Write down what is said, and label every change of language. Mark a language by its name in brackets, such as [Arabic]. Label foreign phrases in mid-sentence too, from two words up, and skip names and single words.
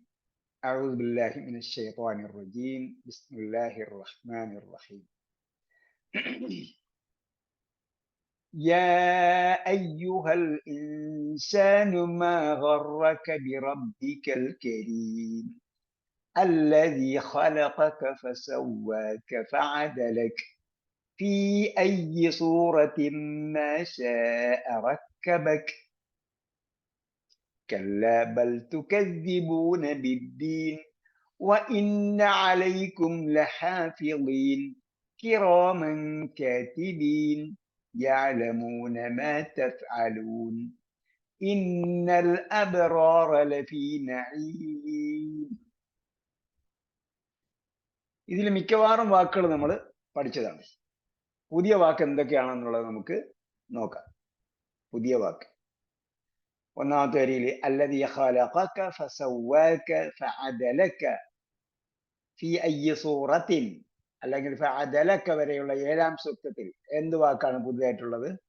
[Arabic] أعوذ بالله من الشيطان الرجيم. بسم الله الرحمن الرحيم. يا أيها الإنسان ما غرك بربك الكريم الذي خلقك فسواك فعدلك في أي صورة ما شاء ركبك كلا بل تكذبون بالدين وإن عليكم لحافظين كراما كاتبين يعلمون ما تفعلون إن الأبرار لفي نعيم. [Malayalam] ഇതിൽ മിക്കവാറും വാക്കുകൾ നമ്മൾ പഠിച്ചതാണ്. പുതിയ വാക്ക് എന്തൊക്കെയാണെന്നുള്ളത് നമുക്ക് നോക്കാം. പുതിയ വാക്ക് ഒന്നാമത്തെ വരിയിൽ [Arabic] الذي خلقك فسواك فعدلك في أي صورة, [Malayalam] അല്ലെങ്കിൽ ഫഅദലക വരെയുള്ള 7-ാം സൂക്തത്തിൽ എന്ത് വാക്കാണ് പുതിയതായിട്ടുള്ളത്?